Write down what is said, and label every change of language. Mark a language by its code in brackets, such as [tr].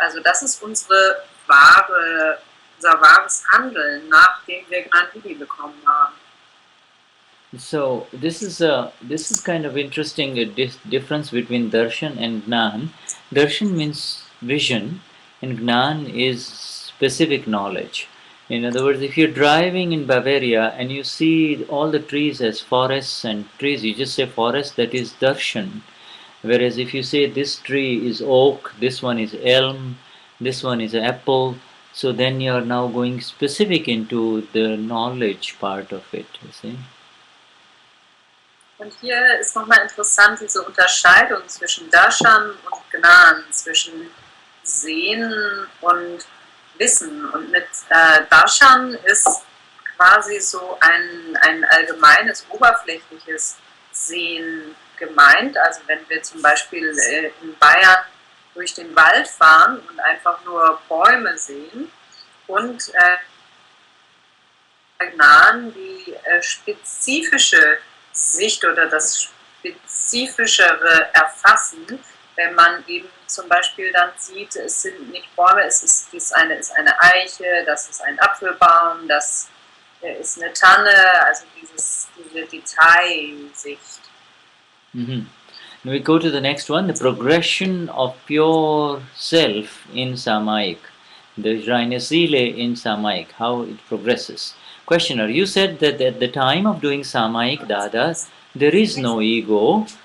[de] Also das ist unser wahres Handeln, nachdem wir Gnan Vidhi bekommen haben. [en] So this is kind of interesting difference between darshan and gnan. Darshan means vision, and gnan is specific knowledge. In other words, if you're driving in Bavaria and you see all the trees as forests and trees, you just say forest, that is darshan. Whereas if you say this tree is oak, this one is elm, this one is apple, so then you are now going specific into the knowledge part of it, you see. [de] Und hier ist nochmal interessant diese Unterscheidung zwischen Darshan und Gnan, zwischen Sehen und Wissen. Und mit Darshan ist quasi so ein allgemeines, oberflächliches Sehen gemeint. Also wenn wir zum Beispiel in Bayern durch den Wald fahren und einfach nur Bäume sehen und Gnan die spezifische Sicht oder das spezifischere Erfassen, wenn man eben zum Beispiel dann sieht, es sind nicht Bäume, dies eine ist eine Eiche, das ist ein Apfelbaum, das ist eine Tanne, also diese Detailsicht. Mm-hmm. [en] Now we go to the next one, the progression of pure self in Samayik, the Janauary in Samayik, how it progresses. Questioner, you said that at the time of doing Samayik Dada, there is no ego.